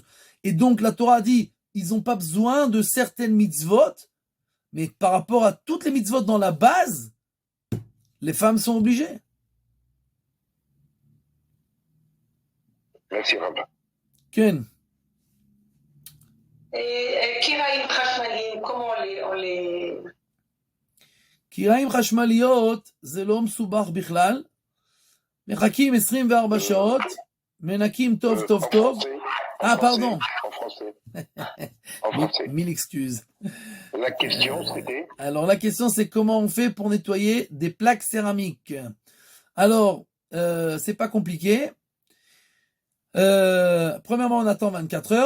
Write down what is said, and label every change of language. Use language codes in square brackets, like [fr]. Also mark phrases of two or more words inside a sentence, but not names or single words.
[fr] Et donc la Torah dit, ils n'ont pas besoin de certaines mitzvot, mais par rapport à toutes les mitzvot dans la base, les femmes sont obligées. Merci, Rav. Ken. Et [he] כיריים חשמלים, [fr] comment on les... [he] קיריים חשמליות זה לא מסובך בכלל. מחכים 24 שעות, מנקים טוב טוב טוב. [fr] Pardon. En français. En français. Mille excuses. La question, c'était? Alors, la question, c'est comment on fait pour nettoyer des plaques céramiques. Alors, c'est pas compliqué. Premièrement, on attend 24 heures.